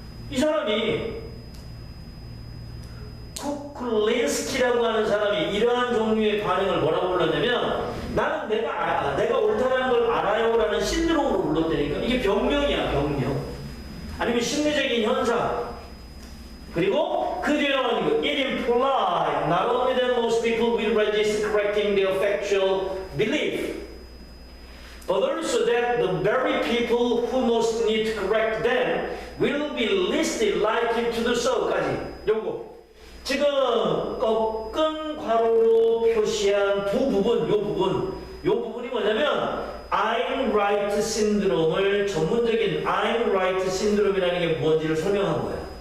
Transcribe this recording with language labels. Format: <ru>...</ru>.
<ko>이 사람이 쿠클린스키라고 하는 사람이 이러한 종류의 반응을 뭐라고 불렀냐면, 나는 내가 옳다라는 걸 알아요 라는 신드롬으로 불렀다니까. 이게 병명이야, 병명. 아니면 심리적인 현상. 그리고 그 뒤에 나오는 거</ko> <en>it implies not only that most people will resist correcting their factual belief, but also that the very people who most need to correct them will be least likely to do so.까지.</en> <ko>요거 지금 꺾은 괄호로 표시한 두 부분, 요 부분이 뭐냐면 I'm right 신드롬을 전문적인 I'm right 신드롬이라는 게 뭔지를 설명한 거예요.</ko>